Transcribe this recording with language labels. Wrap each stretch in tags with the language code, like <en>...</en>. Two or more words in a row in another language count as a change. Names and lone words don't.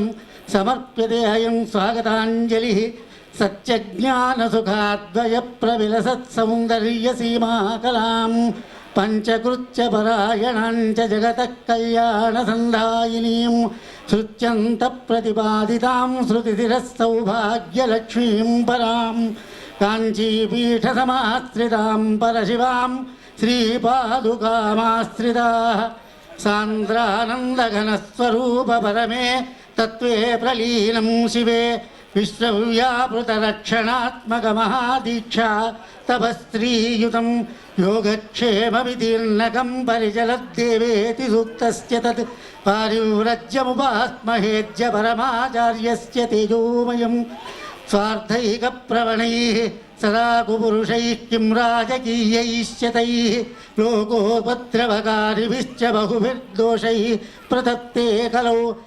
<sa>సమర్ప్యతే అయం స్వాగతాంజలి సత్యజ్ఞానసుఖాద్వయ ప్రవిలసత్ సౌందర్య సీమాకలాం పంచకృత్య పరాయణాంచ జగతః కళ్యాణ సంధాయినీం శృత్యంత ప్రతిపాదితాం శృతిధిరః సౌభాగ్యలక్ష్మీం పరాం కాంచీపీఠ సమాశ్రితాం పరశివాం శ్రీపాదుకామాశ్రితాః సాంద్రానందఘనస్వరూప పరమే తత్వే ప్రలీనం శివే विश्वव्यापृतरक्षणात्मकमहादीक्षा तपस्त्रीयुतं योगक्षेमविदीर्णकं परिचलद्देवेति सूक्तस्य तत् पारिव्रज्यमुपास्महेज्य परमाचार्यस्य तेजोमयं स्वार्थैकप्रवणैः सदा कुपुरुषैः किं राजकीयैश्चतैः लोकोपद्रवकारिभिश्च बहुभिर्दोषैः प्रदत्ते कलौ</sa>